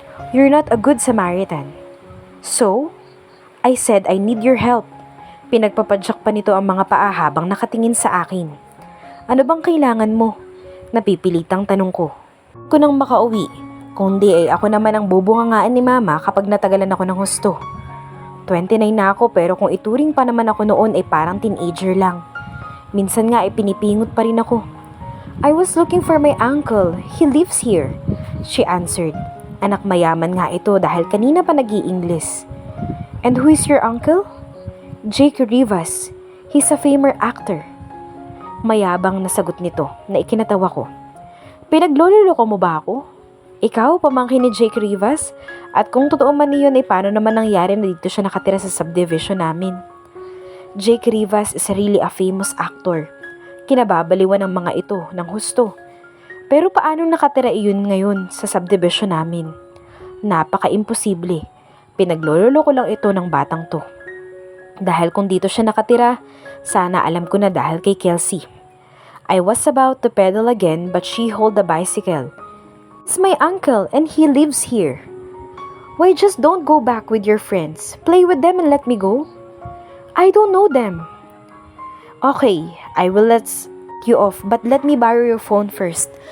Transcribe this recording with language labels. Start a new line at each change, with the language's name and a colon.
English: You're not a good Samaritan. So, I said I need your help.
Filipino: Pinagpapadyak pa nito ang mga paa habang nakatingin sa akin. Ano bang kailangan mo? Napipilitang tanong ko. Kung nang makauwi, kundi ay ako naman ang bubungangaan ni Mama kapag natagalan ako ng husto. 29 na ako pero kung ituring pa naman ako noon ay parang teenager lang. Minsan nga ay pinipingot pa rin ako.
English: I was looking for my uncle. He lives here. She answered.
Filipino: Anak mayaman nga ito dahil kanina pa nag-i-English.
English: And who is your uncle? Jake Rivas. He's a famous actor.
Filipino: Mayabang na sagot nito na ikinatawa ko. Pinagloloko mo ba ako? Ikaw, pamangkin ni Jake Rivas? At kung totoo man iyon ay paano naman nangyari na dito siya nakatira sa subdivision namin?
English: Jake Rivas is really a famous actor.
Filipino: Kinababaliwan ng mga ito ng husto. Pero paano nakatira iyon ngayon sa subdivision namin? Napaka-imposible. Pinaglololo ko lang ito ng batang to. Dahil kung dito siya nakatira, sana alam ko na dahil kay Kelsey.
English: I was about to pedal again but she held the bicycle. It's my uncle and he lives here. Why just don't go back with your friends? Play with them and let me go? I don't know them. Okay, I will let you off but let me borrow your phone first.